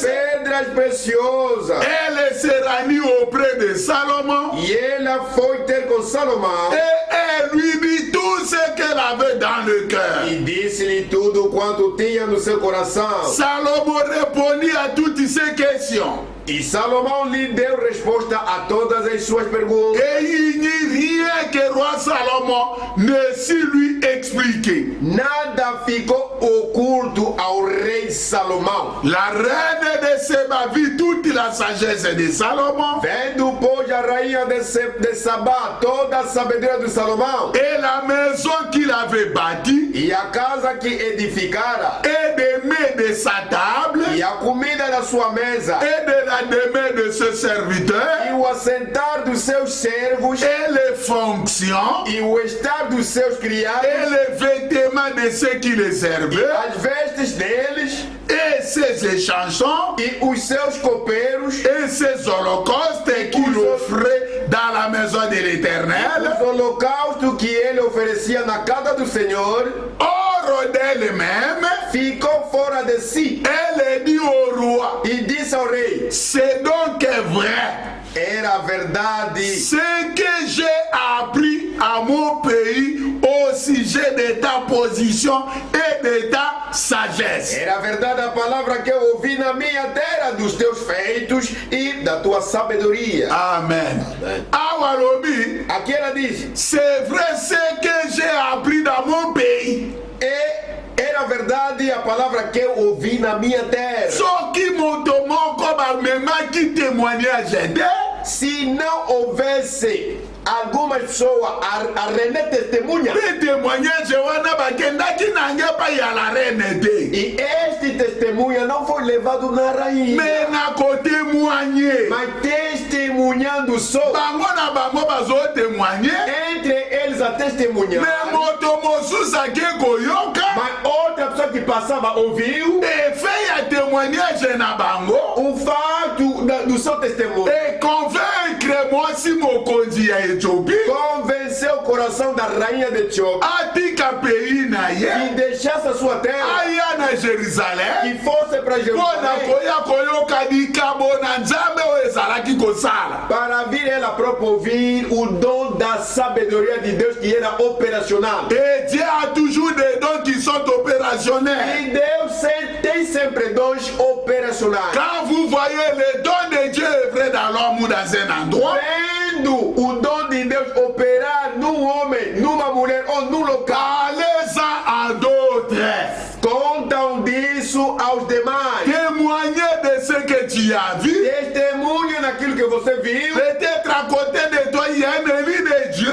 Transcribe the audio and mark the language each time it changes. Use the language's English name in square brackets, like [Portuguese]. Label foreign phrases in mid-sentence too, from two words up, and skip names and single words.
[Portuguese] pedras preciosas. [French] Elle se rendit auprès de Salomon [Portuguese] E ela foi ter com Salomão [French] et elle lui dit tout ce qu'elle avait dans le cœur. [Portuguese] e disse-lhe tudo quanto tinha no seu coração. [French] Salomon répondit à toutes ces questions. [Portuguese] E Salomão lhe deu resposta a todas as suas perguntas. [French] Et il n'y a rien que roi Salomon ne sut lui expliquer. [Portuguese] Nada ficou oculto ao rei Salomão. [French] La reine de Séba vit toute la sagesse de Salomon [Portuguese] Vendo, pois, a rainha de Sabá toda a sabedoria de Salomão [French] et la maison qu'il avait bâtie [Portuguese] e a casa que edificara [French] et des mets de sa table [Portuguese] e a comida da sua mesa [French] et de la demeure de ce [Portuguese] e [French] serviteur [Portuguese] o assentar dos seus servos [French] et les fonctions [Portuguese] e o estar dos seus [French] et [Portuguese] criados, [French] les vêtements de ceux qui les servaient [Portuguese] as vestes deles [French] et ses chansons [Portuguese] e os seus copeiros, [French] et ses holocaustes qu'il offrait dans la maison de l'Éternel, [Portuguese] os holocaustos que ele oferecia na casa do Senhor, [French] hors d'elle-même, [Portuguese] ficou fora de si [French] elle dit au roi, [Portuguese] e disse ao rei: [French] c'est donc vrai, [Portuguese] era verdade [French] ce que j'ai appris à mon pays, au sujet de ta position et de ta sagesse. [Portuguese] Era verdade a palavra que eu ouvi na minha terra, dos teus feitos e da tua sabedoria. [Lingala] Amen. Awalobi, [Portuguese] Aqui ela diz, [French] c'est vrai ce que j'ai appris dans mon pays. [Portuguese] era verdade a palavra que eu ouvi na minha terra. [Lingala] Soki moto moko bamemaki [French] témoignage de, [Portuguese] Se não houvesse alguma pessoa a render testemunha, [Lingala] pe témoignage wana bakendaki nange pa ya [French] la reine [Lingala] te. [Portuguese] e este testemunha não foi levado na rainha, [Lingala] Me na kotémoigner. [Portuguese] mas testemunhando só, [Lingala] Bango na bango bazotémoigner. [Portuguese] entre eles a testemunhar, [Lingala] Me moto mosusu ake koyoka. [Portuguese] mas outra pessoa que passava ouviu [Lingala] Efe ya témoignage na bango. [Portuguese] o fato do seu testemunho, [Lingala] E convaincre mwasi mokonzi ya Éthiopie. [Portuguese] convenceu o coração da rainha de Etiópia [Lingala] Atika pays na [Portuguese] que [Lingala] ye. [Portuguese] deixasse a sua terra, [Lingala] Aya na Jérusalem. [Portuguese] que fosse para [Lingala] Mpona [Portuguese] Jerusalém, [Lingala] koya koyoka likambo na nzambe oyo ezalaki kosala. [Portuguese] para vir ela própria ouvir o dom da sabedoria de Deus que era operacional. [French] Et Dieu a toujours des dons qui sont opérationnels. [Portuguese] E Deus tem sempre dons operacionais. [French] Quand vous voyez le don de Dieu œuvrer dans l'homme ou dans un endroit, [Portuguese] Vendo o dom de Deus operar num homem, numa mulher ou num local, [French] parlez-en à d'autres. [Portuguese] contam disso aos demais. [French] Témoignez de ce que tu as vu. [Portuguese] Testemunha naquilo que você viu. [French] Peut-être à côté de toi, il y a un élu de Dieu.